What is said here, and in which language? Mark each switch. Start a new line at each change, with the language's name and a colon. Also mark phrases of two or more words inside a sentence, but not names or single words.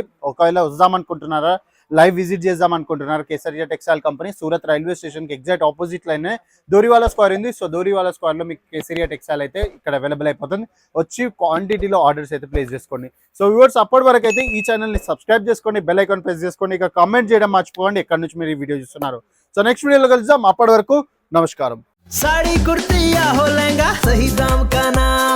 Telugu: ఒకవేళ వద్దాం అనుకుంటున్నారా,
English: live visit
Telugu: చేద్దాం అనుకుంటున్నారు, కేసరియా టెక్స్టైల్ కంపెనీ సూరత్ రైల్వే స్టేషన్ కి
English: exact opposite line
Telugu: దోరివాలా స్క్వేర్ ఉంది. సో దోరివాలా స్క్వేర్ లో మీకు కేసరియా టెక్స్టైల్ అయితే ఇక్కడ అవైలబుల్ అయిపోతుంది. వచ్చి క్వాంటిటీలో ఆర్డర్స్ అయితే ప్లేస్ చేసుకోండి.
English: so viewers
Telugu: అప్పటి వరకు అయితే ఈ ఛానల్ ని సబ్స్క్రైబ్ చేసుకోండి,
English: bell icon press
Telugu: చేసుకోండి, ఇక కామెంట్ చేయడం మర్చిపోకండి ఎక్కడి నుంచి మీరు ఈ వీడియో చూస్తున్నారు.
English: so next
Telugu: వీడియోలో కలుద్దాం. అప్పటి వరకు నమస్కారం.
Hindi: साड़ी कुर्ती या हो लहंगा, सही दाम का ना